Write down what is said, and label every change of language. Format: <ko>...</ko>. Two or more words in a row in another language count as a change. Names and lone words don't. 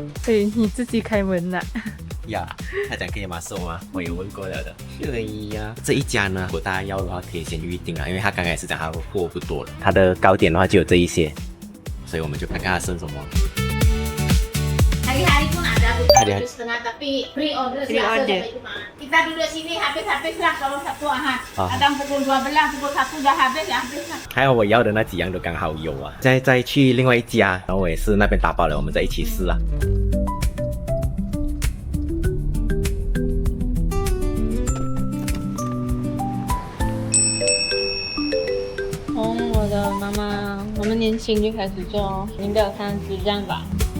<zh>可以你自己开门啦。呀，他讲可以吗？收吗？我有问过了的。可以呀。这一家呢，如果大家要的话，可以先预定了，因为他刚才是讲他货不多了，他的糕点的话就有这一些，所以我们就看看他剩什么。</zh> <ms>Hari-hari pun ada buka Hari-hari. setengah tapi</ms> <en>pre order</en> <ms>Pre biasa order. sampai Jumaat. Kita duduk sini habis-habis lah kalau Sabtu Ahad. Ah. Kadang pukul 12, pukul 1 dah habis ya habis lah.</ms> <zh>还有我要的那几样都刚好有啊。再去另外一家，然后我也是那边打包了，我们再一起试啊。从我的妈妈，我们年轻就开始做，应该有30这样吧。</zh>